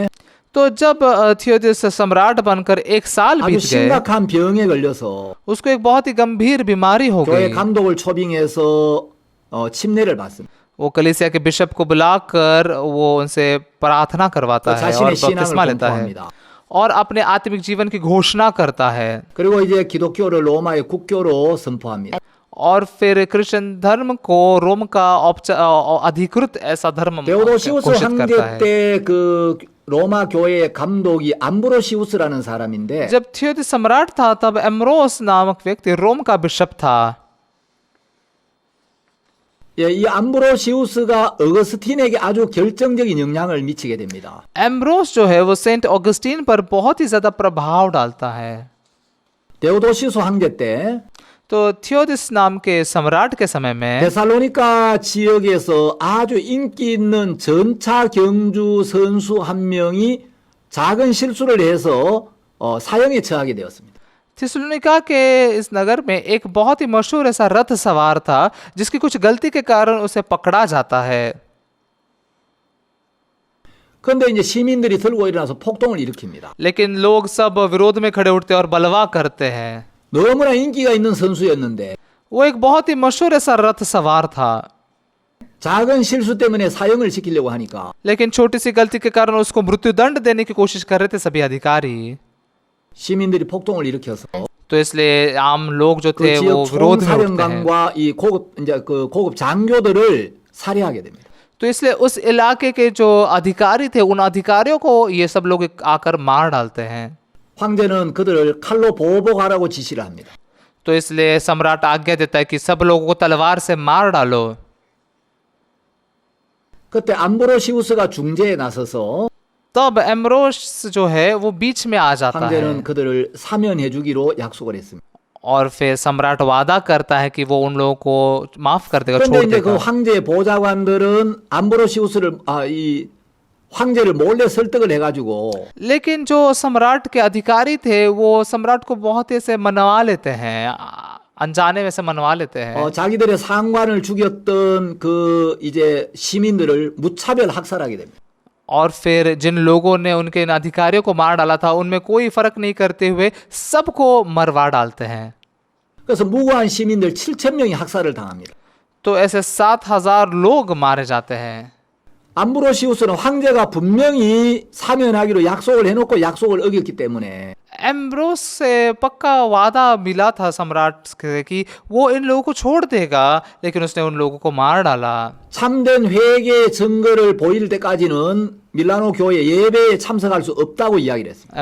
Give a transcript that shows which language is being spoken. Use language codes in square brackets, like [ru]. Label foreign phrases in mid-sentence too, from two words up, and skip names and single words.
[hi] तो तो जब थियोदिस सम्राट बनकर 1 साल [ko] 아주 [hi] बीत गए, [ko] 심각한 병에 걸려서 [hi] उसको एक बहुत ही गंभीर बीमारी हो [ko] 교회 [hi] गई। [ko] 감독을 초빙해서 침례를 받습니다. [hi] वो कलीसिया के बिशप को बुलाकर वो उनसे प्रार्थना करवाता [ko] 또 [hi] है और [ko] 자신의 신앙을 [hi] बपतिस्मा लेता है [ko] 공포합니다. [hi] और अपने आत्मिक जीवन की घोषणा करता है। [ko] 그리고 이제 기독교를 로마의 국교로 선포합니다. [hi] और फिर क्रिश्चियन धर्म को रोम का अधिकृत ऐसा धर्म [ko] 데오도시우스 [hi] घोषित करता [ko] 황제 [hi] है। [ko] 때 그 로마 교회의 감독이 암브로시우스라는 사람인데 [hi] जब थियोदिस सम्राट था तब एम्ब्रोस नामक व्यक्ति रोम का बिशप था। [ko] 예, 이 암브로시우스가 어거스틴에게 아주 결정적인 영향을 미치게 됩니다. [hi] एम्ब्रोस जो है वो सेंट ऑगस्टीन पर बहुत ही ज्यादा प्रभाव डालता है। [ko] 데오도시우스 황제 때 [hi] तो थियोदिस नाम के सम्राट के समय में [ko] 데살로니가 지역에서 아주 인기 있는 전차 경주 선수 한 명이 작은 실수를 해서 사형에 처하게 되었습니다. [hi] थिस्सलुनीका के इस नगर में एक बहुत ही मशहूर ऐसा रथ सवार था जिसकी कुछ गलती के कारण उसे पकड़ा जाता है। [ko] 그런데 이제 시민들이 들고 일어나서 폭동을 일으킵니다. [hi] लेकिन लोग सब विरोध में खड़े उठते और बलवा करते हैं। [ko] 너무나 인기가 있는 선수였는데 [hi] वो एक बहुत ही मशहूर ऐसा रथ सवार था, [ko] 작은 실수 때문에 사형을 시키려고 하니까 [hi] लेकिन छोटी सी गलती के कारण उसको मृत्युदंड देने की कोशिश कर रहे थे सभी अधिकारी। [ko] 시민들이 폭동을 일으켜서 [hi] तो इसलिए आम लोग जो [ko] 그 [hi] थे वो [ko] 지역 [hi] विरोध में उठते हैं। [ko] 총사령관과 이 고급 장교들을 살해하게 됩니다. [hi] तो इसलिए उस इलाके के जो अधिकारी थे उन अधिकारियों को ये सब लोग आकर मार डालते हैं। [ko] 황제는 그들을 칼로 보복하라고 지시를 합니다. [hi] तो इसलिए सम्राट आज्ञा देता है कि सब लोगों को तलवार से मार डालो। [ko] 그때 암브로시우스가 중재에 나서서 [hi] तब एम्ब्रोस जो है वो बीच में आ जाता है [ko] 황제는 그들을 사면해 주기로 약속을 했습니다. [hi] और फिर सम्राट वादा करता है कि वो उन लोगों को माफ कर देगा, [ko] 그런데 [hi] छोड़ [ko] 이제 그 [hi] देगा। [ko] 황제의 보좌관들은 암브로시우스를 이 황제를 몰래 설득을 해가지고 [hi] लेकिन जो सम्राट के अधिकारी थे वो सम्राट को बहुत ही से मनवा लेते हैं, अनजाने में से मनवा लेते हैं। [ko] 자기들의 상관을 죽였던 그 이제 시민들을 무차별 학살하게 됩니다. [hi] और फिर जिन लोगों ने उनके इन अधिकारियों को मार डाला था उनमें कोई फर्क नहीं करते हुए सबको मरवा डालते हैं। [ko] 그래서 무고한 시민들 7,000명이 학살을 당합니다. [hi] तो ऐसे 7,000 लोग मारे जाते हैं। [ko] 암브로시우스는 황제가 분명히 사면하기로 약속을 해놓고 약속을 어겼기 때문에 [hi] एम्ब्रोस से पक्का वादा मिला था सम्राट से कि वो इन लोगों को छोड़ देगा, लेकिन उसने उन लोगों को मार डाला। [ko] 참된 회개의 증거를 보일 때까지는 밀라노 교회 예배에 참석할 수 없다고 이야기를 했습니다.